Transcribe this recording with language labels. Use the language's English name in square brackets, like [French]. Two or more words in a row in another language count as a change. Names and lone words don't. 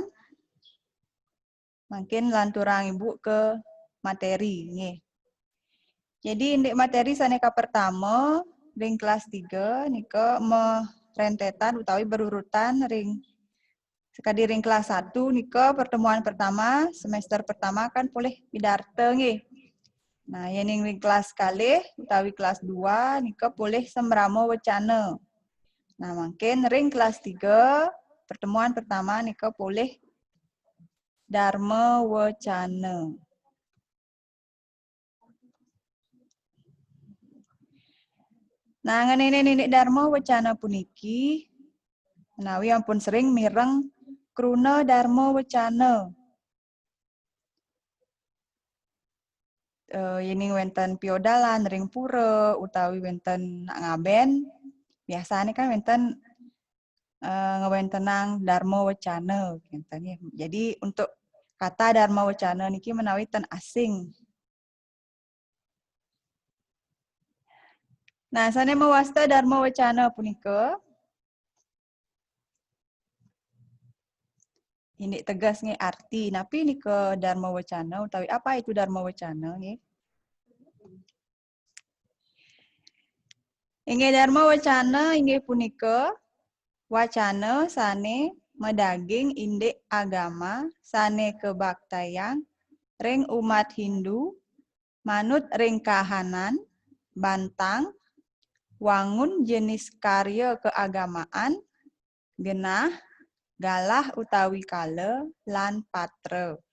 [Balinese] Mungkin lanturang ibu ke materi nggih. Jadi indik materi saneka pertama ring kelas 3 nika merentetan utawi berurutan ring sekadi ring kelas 1 nika pertemuan pertama semester pertama kan boleh pidarte nggih. Nah, yen ring kelas kalih utawi kelas 2 nika boleh sembramo wacana. Nah, mungkin ring kelas 3 pertemuan pertama nika boleh dharma wacana. Nah, ngenene ninik dharma wacana puniki menawi ampun sering mireng kruna dharma wacana. Yening wenten piodalan ring pura utawi wenten ngaben biasane kan wenten ngewentenang dharma wacana ngenten nggih. [Indonesian] Jadi untuk kata [Balinese] dharma wacana niki menawi ten asing. Nah, sane mewasta dharma wacana punika ini tegas nggih arti. Napi nika dharma wacana utawi [Indonesian] apa itu dharma wacana [Balinese] nggih? Inggih dharma wacana inggih punika wacana sane medaging indik agama sane kebaktayang ring umat Hindu manut ring kahanan bantang wangun jenis karya keagamaan genah galah utawi kala lan patra.